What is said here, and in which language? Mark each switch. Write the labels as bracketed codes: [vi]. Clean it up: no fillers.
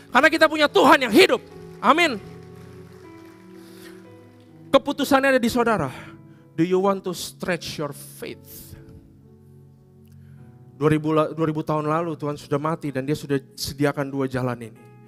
[id] Karena kita punya Tuhan yang hidup. Amin. Keputusannya ada di saudara. [en] Do you want to stretch your faith? [id] 2000 tahun lalu Tuhan sudah mati dan dia sudah sediakan 2 jalan ini.